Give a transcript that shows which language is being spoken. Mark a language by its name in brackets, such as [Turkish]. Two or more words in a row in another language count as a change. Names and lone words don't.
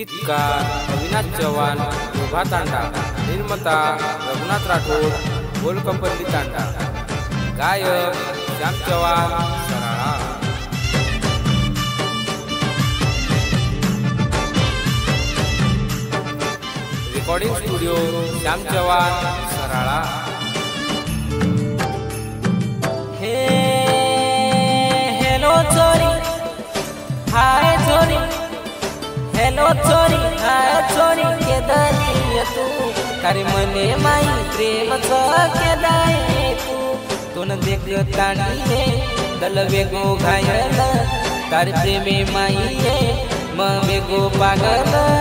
[Marathi] गीतकार अविनाश चव्हाण शोभा तांडा, निर्माता रघुनाथ राठोड गोलकंपल्ली तांडा, गायक श्याम चव्हाण सराळा। रिकॉर्डिंग स्टुडिओ श्याम चव्हाण सराळा। [Lambadi] हेलो चोरी हाय चोरी, हेलो चोरी हाय चोरी, केदारी तू तारी मने माई प्रेमच केदाय तू न देखतानी हे दल वेगो घायल, तारी प्रेमे माई हे म वेगो पागल।